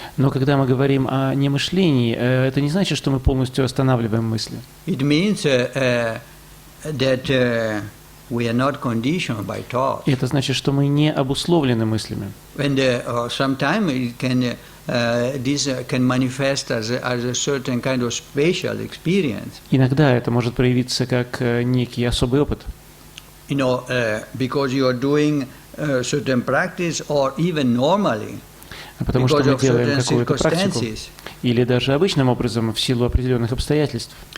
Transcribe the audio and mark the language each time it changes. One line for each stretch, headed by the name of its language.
Russian: Но когда мы говорим о немышлении, это не значит, что мы полностью останавливаем мысли.
English: It means that we are not conditioned by thoughts.
Russian: И это значит, что мы не обусловлены мыслями.
English: When sometimes it can this can manifest as a certain kind of spatial experience.
Russian: Иногда это может проявиться как некий особый опыт.
English: Because you are doing certain practice, or even normally.
Russian: Потому что мы делаем какую-то практику, или даже обычным образом в силу определенных обстоятельств.